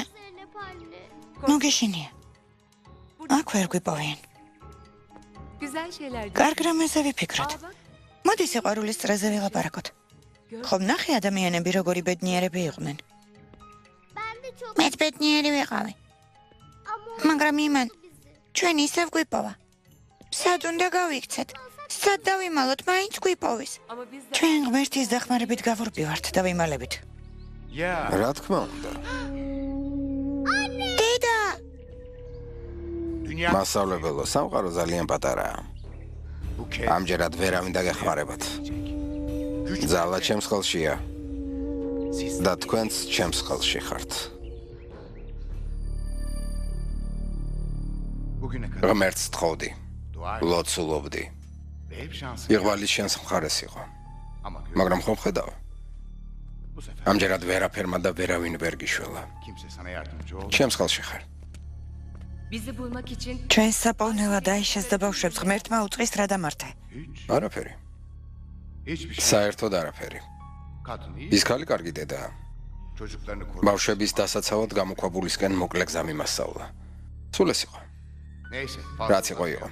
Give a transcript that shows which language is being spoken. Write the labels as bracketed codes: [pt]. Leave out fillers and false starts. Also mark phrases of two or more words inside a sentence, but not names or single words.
[tr] Zeynep anne. [ka] ნუგი შენია. აქ ვერ გვიპოვიან. [tr] güzel şeyler. [ka] კარგ რამეზე ვიფიქროთ. [tr] Aa, bak, [ka] მოდი სიყვარულის წრეზე ვილაპარაკოთ. ხომ ნახე ადამიანები როგორი ბედნიერები იყვნენ. [tr] Ben de çok [ka] მეც ბედნიერი ვიყავი. [tr] ama [ka] მაგრამ იმან [tr] bizi. [ka] ჩვენ ისევ გვიპოვა. სად უნდა გავიქცეთ? სად დავიმალოთ, მაინც გვიპოვის. [tr] ama biz de [ka] ჩვენ ღმერთის დახმარებით გავურბივართ და ვიმალებით. რა თქმა უნდა. დედა! მასწავლებელო, სამყარო ძალიან პატარაა. ამჯერად ვერავინ დაგეხმარებათ. ძალა ჩემს ხელშია და თქვენც ჩემს ხელში ხართ. ღმერთს თხოვდი, ლოცულობდი. იღვალი შენს მხარეს იყო. მაგრამ ხომ ხედავ? ამჯერად ვერაფერმა და ვერავინ ვერ გიშველა. ჩემს ხელში ხარ. [tr] bizi bulmak için [ka] ჩვენ საპოვნელად აიშეს და ბავშვებს ღმერთმა უწყის რა დამართე. არაფერი. საერთოდ არაფერი. ის ხალი კარგი დედაა. ბავშვების დასაცავად გამოქვაბულისკენ მოკლე გზა მიმასწავლა. სულ ეს იყო. რაც იყო იყო.